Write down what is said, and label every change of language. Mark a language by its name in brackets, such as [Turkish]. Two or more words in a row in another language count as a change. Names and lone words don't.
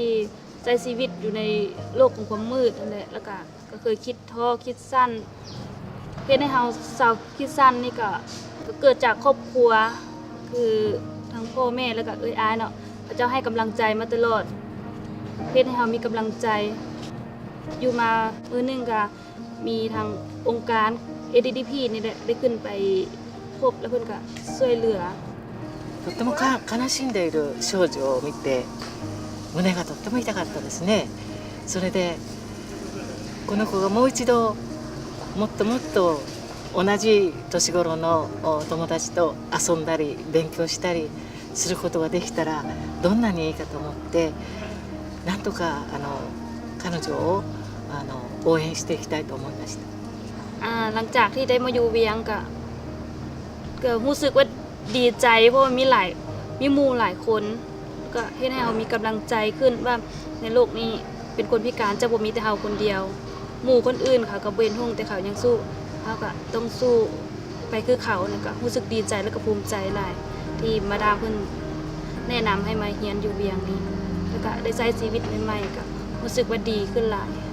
[Northeastern Thai] ใช้ชีวิตอยู่ในโลกของความมืดนั่นแหละแล้วก็เคยคิดท้อคิดสั้นเฮ็ดให้เฮาเศร้าคิดสั้นนี่ก็เกิดจากครอบครัวคือทั้งพ่อแม่แล้วก็เอ้ยอายเนาะพระเจ้าให้กำลังใจมาตลอดเฮ็ดให้เฮามีกำลังใจอยู่มามื้อนึงก็มีทางองค์การ ADDP นี่แหละได้ขึ้นไปพบแล้วเพิ่นก็ช่วยเหลือ [Japanese] とっても悲しんでいる少女を見て胸がとっても痛かったですね。それでこの子がもう一度もっともっと同じ年頃の友達と遊んだり勉強したりすることができたらどんなにいいかと思ってなんとか彼女を応援していきたいと思いました。 [Northeastern Thai] หลังจากที่ได้มาอยู่เวียงก็รู้สึกว่าดีใจเพราะว่ามีหมู่หลายคนก็เฮ็ดให้เรามีกำลังใจขึ้นว่าในโลกนี้เป็นคนพิการจะบ่มีแต่เราคนเดียวหมู่คนอื่นเขาก็บ่เห็นหุ่งแต่เขายังสู้เขาก็ต้องสู้ไปคือเขาเนี่ยก็รู้สึกดีใจแล้วก็ภูมิใจหลายที่มาดามเพิ่นแนะนำให้มาเรียนอยู่เวียงนี้แล้วก็ได้ใช้ชีวิตใหม่ๆก็รู้สึกว่าดีขึ้นหลาย